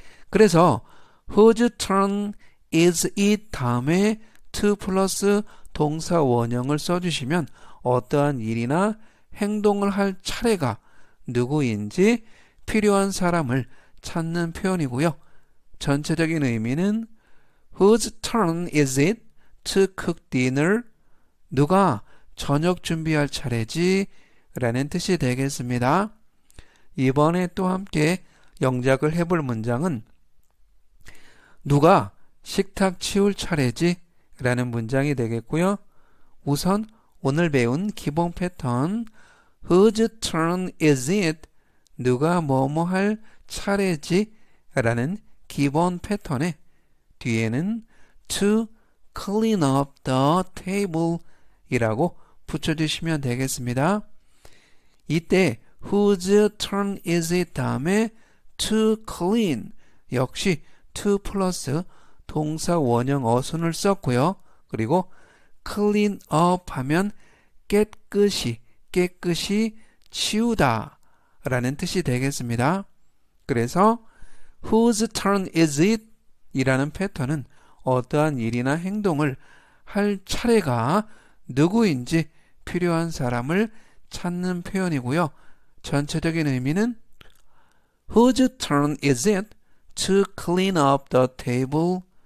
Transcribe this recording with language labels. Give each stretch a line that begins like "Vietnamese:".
Korean: 그래서 whose turn is it 다음에 to 플러스 동사 원형을 써주시면 어떠한 일이나 행동을 할 차례가 누구인지 필요한 사람을 찾는 표현이고요.
English: 전체적인 의미는 whose turn is it to cook dinner?
Korean: 누가 저녁 준비할 차례지? 라는 뜻이 되겠습니다. 이번에 또 함께 영작을 해볼 문장은 누가 식탁 치울 차례지? 라는 문장이 되겠고요. 우선 오늘 배운 기본 패턴 Whose turn is it? 누가 뭐뭐 할 차례지? 라는 기본 패턴에 뒤에는 to clean up the table 이라고 붙여주시면 되겠습니다. 이때 whose turn is it 다음에 to clean 역시 to 플러스 동사 원형 어순을 썼고요. 그리고 clean up 하면 깨끗이 치우다 라는 뜻이 되겠습니다.
English: 그래서 whose turn is it?
Korean: 이라는 패턴은 어떠한 일이나 행동을 할 차례가 누구인지 필요한 사람을 찾는 표현이고요.
English: 전체적인 의미는 Whose turn is it to clean up the table?